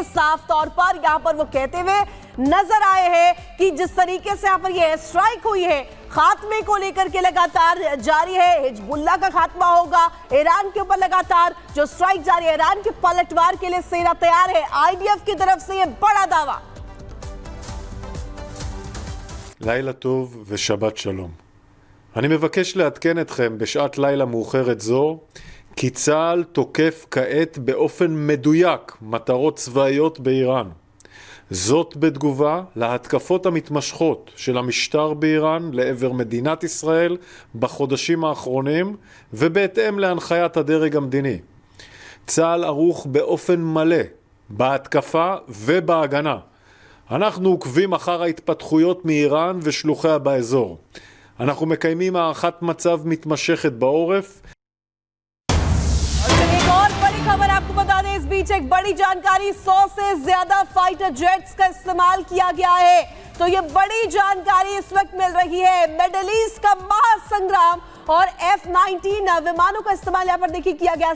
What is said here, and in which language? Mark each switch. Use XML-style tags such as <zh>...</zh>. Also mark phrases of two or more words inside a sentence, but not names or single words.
<hi>साफ तौर पर यहां पर वो कहते हुए नजर आए हैं कि जिस तरीके से यहां पर यह स्ट्राइक हुई है, खात्मे को लेकर के लगातार जारी है। हिजबुल्लाह का खात्मा होगा, ईरान के ऊपर लगातार जो स्ट्राइक जारी है, ईरान के पलटवार के लिए सेना तैयार है। आईडीएफ की तरफ से यह बड़ा दावा।</hi> <he>לילה טוב ושבת שלום. אני מבקש לעדכן אתכם בשעת לילה מאוחרת זו כי צה"ל תוקף כעת באופן מדויק מטרות צבאיות באיראן. זאת בתגובה להתקפות המתמשכות של המשטר באיראן לעבר מדינת ישראל בחודשים האחרונים ובהתאם להנחיית הדרג המדיני. צה"ל ערוך באופן מלא בהתקפה ובהגנה. אנחנו עוקבים אחר ההתפתחויות מאיראן ושלוחיה באזור. אנחנו מקיימים הערכת מצב מתמשכת בעורף.</he> <hi>एक और बड़ी खबर आपको बता दें, इस बीच एक बड़ी जानकारी, 100 से ज्यादा</hi> <en>fighter jets</en> <hi>का इस्तेमाल किया गया है। तो ये बड़ी जानकारी इस वक्त मिल रही है।</hi> <en>Middle East</en> <hi>का महासंग्राम और F-19 विमानों का इस्तेमाल यहाँ पर देखिए किया गया।</hi>